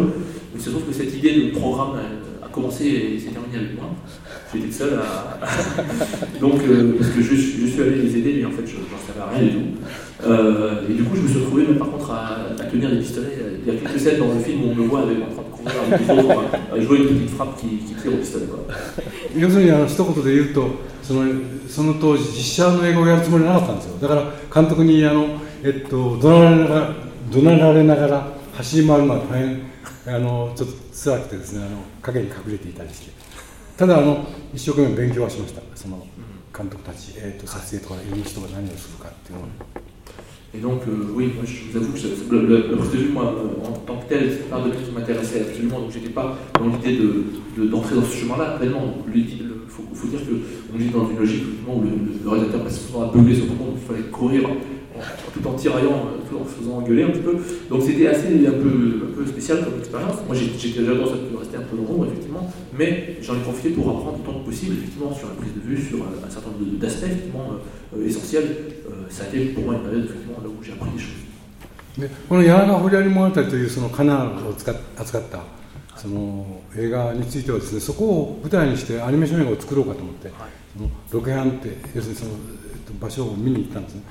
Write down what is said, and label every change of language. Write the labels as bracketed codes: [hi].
[fr] Mais il se trouve que cette idée de programme a commencé et s'est terminée avec moi. J'étais le seul à. Donc, parce que je suis allé les aider, mais en fait, je n'en savais rien du tout. Et du coup, je me suis retrouvé, même par contre, à tenir des pistolets. Il y a quelques scènes dans le film où on me voit en train de courir avec les autres, à jouer une petite frappe qui tire au pistolet. Quoi. [ja] その当時実写の映画をやるつもりなかったんですよ。だから監督に怒鳴られながら走り回るのは大変ちょっと辛くてですね、陰に隠れていたりして、ただ一生懸命勉強はしました。その監督たち、撮影とかいう人が何をするかっていうのを。 [fr] Et donc, oui, moi je vous avoue que la prise de vue, moi, en tant que tel, c'est pas un truc qui m'intéressait absolument, donc j'étais pas dans l'idée d'entrer dans ce chemin-là. Vraiment, il faut dire qu'on est dans une logique justement, où le réalisateur passe souvent à beugler sur tout le monde, il fallait courir tout en tiraillant, tout en se faisant engueuler un petit peu. Donc c'était assez un peu spécial comme expérience. Moi j'étais déjà dans ça, de rester un peu dans l'ombre, effectivement, mais j'en ai profité pour apprendre autant que possible, effectivement, sur la prise de vue, sur un certain nombre d'aspects, effectivement, essentiels. Ça a été pour moi une période, effectivement, là où j'ai appris des choses. [ja] でこの柳堀有物語というそのカナンを扱ったその映画についてはですね、そこを舞台にしてアニメーション映画を作ろうかと思って、そのロケハンって要するにその場所を見に行ったんですね。